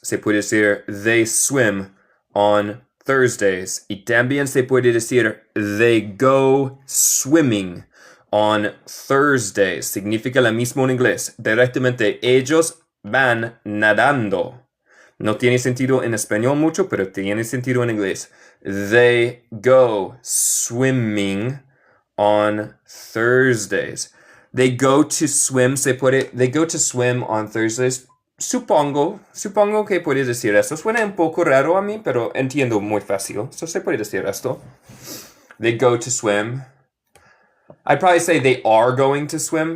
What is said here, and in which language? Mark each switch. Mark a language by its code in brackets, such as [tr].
[en] Se puede decir they swim on Thursdays. [es] Y también se puede decir they go swimming on Thursdays. Significa lo mismo en inglés. Directamente, ellos van nadando. No tiene sentido en español mucho, pero tiene sentido en inglés. [en] They go swimming on Thursdays. They go to swim, they go to swim on Thursdays. [es] Supongo que puedes decir esto. Suena un poco raro a mí, pero entiendo muy fácil. [en] So se puede decir esto. They go to swim. I'd probably say they are going to swim.